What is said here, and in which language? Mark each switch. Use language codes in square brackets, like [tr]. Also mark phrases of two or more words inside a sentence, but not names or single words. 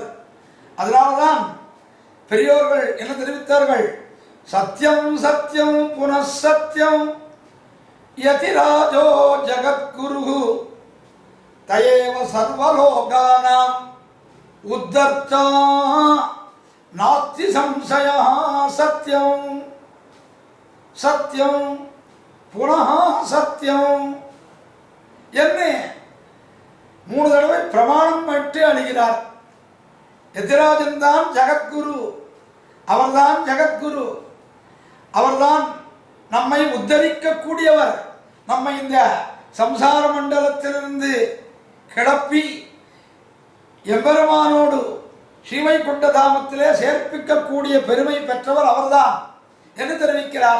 [ta] அதனால்தான் பெரியோர்கள் என்ன தெரிவித்தார்கள்? [sa] सत्यं सत्यं पुनसत्यं यतिराजो जगद्गुरु तयेव सर्वलोकानाम् उद्धर्त्ता नास्ति संशय. सत्यं पुनः सत्यं [ta] என்ன 3 தடவை பிரமாணம் பட்டு அழுகிறார். எதிராஜன் தான் ஜகத்குரு, அவர்தான் ஜகத்குரு. அவர்தான் நம்மை உத்தரிக்கக்கூடியவர். நம்மை இந்த சம்சார மண்டலத்திலிருந்து கிளப்பி எம்பெருமானோடு ஸ்ரீவைகுண்ட தாமத்திலே சேர்ப்பிக்கக்கூடிய பெருமை பெற்றவர் அவர்தான் என்று தெரிவிக்கிறார்.